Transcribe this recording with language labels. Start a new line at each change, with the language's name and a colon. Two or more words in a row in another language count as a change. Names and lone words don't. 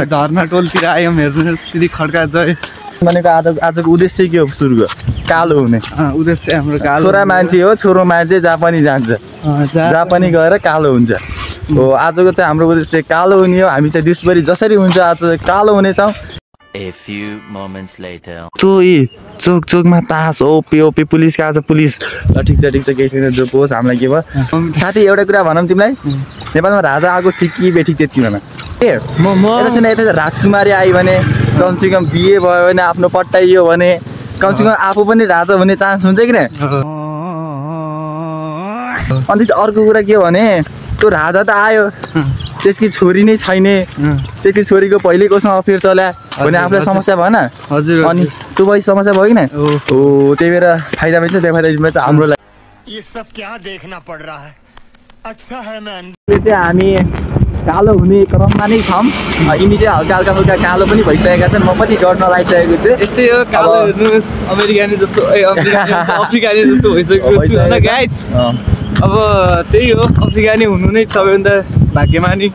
Nepali: झर्ना टोलतिर आयौँ। हेर्नु श्री खड्का जय भनेको आजको उद्देश्य के हो? सुरुको कालो हुने उद्देश्य हाम्रो कालो। छोरा मान्छे हो, छोरो मान्छे जहाँ पनि जान्छ, जहाँ पनि गएर कालो हुन्छ हो। आजको चाहिँ हाम्रो उद्देश्य कालो हुने हो। हामी चाहिँ दिउँसभरि जसरी हुन्छ आज कालो हुनेछौँ।
English: A few moments later.
Nepali: चोक चोकमा तास ओपी पुलिस कहाँ छ? पुलिस ल ठिक छ केही छैन, जो पोस्। हामीलाई के भयो साथी, एउटा कुरा भनौँ तिमीलाई, नेपालमा राजा आएको ठिक कि बेठिक त्यति भन। यता छैन, यता राजकुमारी आयो भने, कमसेकम बिहे भयो भने, आफ्नो पट्टाइयो भने, कमसेकम आफू पनि राजा हुने चान्स हुन्छ कि नै? अनि अर्को कुरा के हो भने, त्यो राजा त आयो, त्यसकी छोरी नै छैन, त्यसकी छोरीको पहिल्यै कोसँग अफेयर चल्या भने आफूलाई समस्या भएन? हजुर। अनि त्यो भए समस्या भयो कि नै? हो, त्यही भएर फाइदा पनि छ, बेफाइदा पनि छ हाम्रो लागि।
Hindi: ये सब क्या देखना पड़ रहा है? अच्छा है मैं
Nepali: हामी कालो हुने क्रममा नै छौँ। यिनी चाहिँ हल्का फुल्का कालो पनि भइसकेका छन्। म पनि डर नलागिसकेको छु। यस्तै हो, कालो हेर्नुहोस्, अमेरिकानी जस्तो अफ्रिकानी जस्तो भइसकेको छु होइन गाइज। अब त्यही हो, अफ्रिकानी हुनु नै सबैभन्दा भाग्यमानी।